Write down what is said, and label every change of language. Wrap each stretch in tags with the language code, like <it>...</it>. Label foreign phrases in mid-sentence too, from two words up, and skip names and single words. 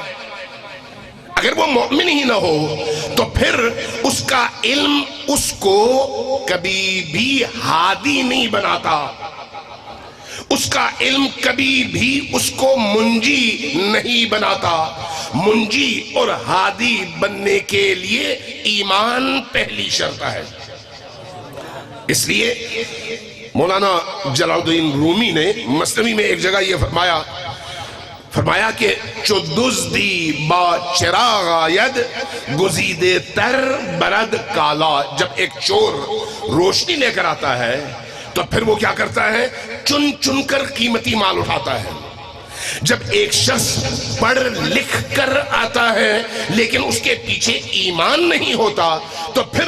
<ur>اگر وہ مومن ہی نہ ہو تو پھر اس کا علم اس کو کبھی بھی ہادی نہیں بناتا، اس کا علم کبھی بھی اس کو منجی نہیں بناتا۔ منجی اور ہادی بننے کے لیے ایمان پہلی شرط ہے۔ اس لیے مولانا جلال الدین رومی نے مثنوی میں ایک جگہ یہ فرمایا کہ</ur> <fa>چو دزدی با چراغ آید گزیدے تر برد کالا،</fa> <ur>جب ایک چور روشنی لے کر آتا ہے تو پھر وہ کیا کرتا ہے؟ چن چن کر قیمتی مال اٹھاتا ہے۔ جب ایک شخص پڑھ لکھ کر آتا ہے لیکن اس کے پیچھے ایمان نہیں ہوتا تو پھر</ur>